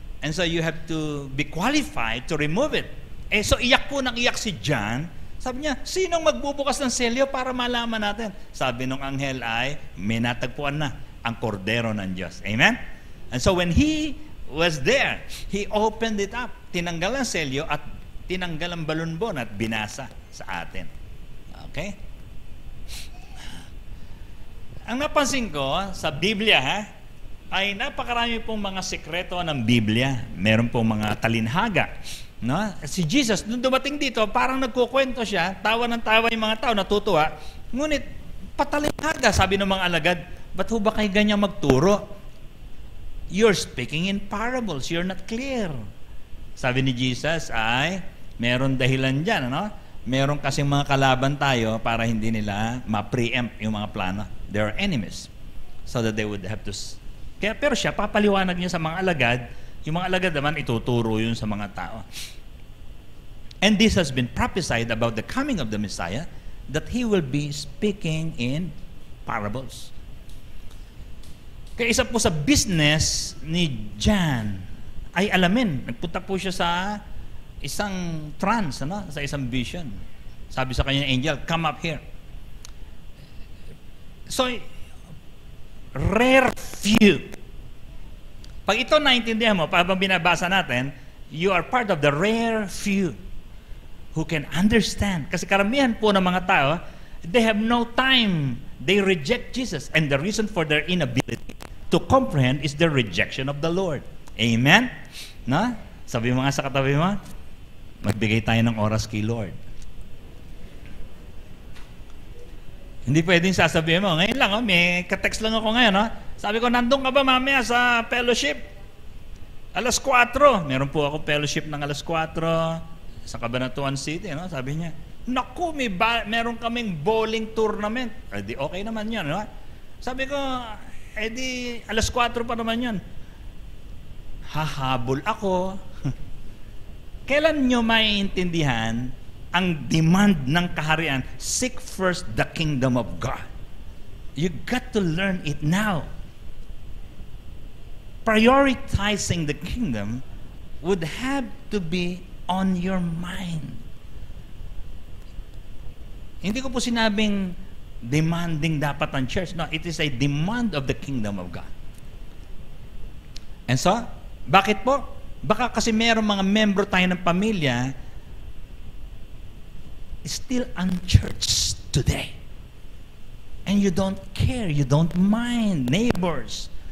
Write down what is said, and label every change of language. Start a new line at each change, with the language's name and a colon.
English: And so, you have to be qualified to remove it.
Filipino: So, iyak si John. Sabi niya, sinong magbubukas ng selyo para malaman natin? Sabi nung anghel ay, may natagpuan na ang kordero ng Diyos. Amen?
English: And so, when he was there, he opened it up.
Filipino: Tinanggal ang selyo at tinanggal ang balunbon at binasa sa atin. Okay? Ang napansin ko sa Biblia, ay napakarami pong mga sekreto ng Biblia. Meron pong mga talinhaga. No? Si Jesus, nung dumating dito, parang nagkukwento siya, tawa ng tawa yung mga tao, natutuwa. Ngunit, patalinhaga, sabi ng mga alagad, ba't ho ba kayo ganyan magturo?
English: You're speaking in parables, you're not clear.
Filipino: Sabi ni Jesus ay, meron dahilan dyan, ano? Meron kasing mga kalaban tayo para hindi nila ma-preempt yung mga plano.
English: They are enemies. So that they would have to...
Filipino: Pero siya, papaliwanag niya sa mga alagad, yung mga alagad naman, ituturo yun sa mga tao.
English: And this has been prophesied about the coming of the Messiah, that He will be speaking in parables.
Filipino: Kaya isa po sa business ni John ay alamin. Nagpunta po siya sa isang trance, ano? Sa isang vision. Sabi sa kanya ng angel,
English: come up here. So, rare few.
Filipino: Pag ito naintindihan mo, pag binabasa natin,
English: you are part of the rare few who can understand.
Filipino: Kasi karamihan po ng mga tao,
English: they have no time. They reject Jesus. And the reason for their inability to comprehend is their rejection of the Lord. Amen? No?
Filipino: Sabi mo nga sa katabi mo, magbigay tayo ng oras kay Lord. Hindi pwedeng sasabihin mo, ngayon lang, may ka-text lang ako ngayon. Sabi ko, nandun ka ba mamaya sa fellowship? Alas 4. Meron po ako fellowship ng alas 4 sa Cabanatuan City. No? Sabi niya, naku, meron kaming bowling tournament. Di okay naman yun. No? Sabi ko, di alas 4 pa naman yun. Hahabol ako. Kailan nyo maiintindihan ang demand ng kaharian?
English: Seek first the kingdom of God. You got to learn it now. Prioritizing the kingdom would have to be on your mind.
Filipino: Hindi ko po sinabing demanding dapat ang church.
English: No, it is a demand of the kingdom of God. And so,
Filipino: bakit po? Baka kasi mayroong mga membro tayo ng pamilya
English: still unchurched today. And you don't care, you don't mind, neighbors.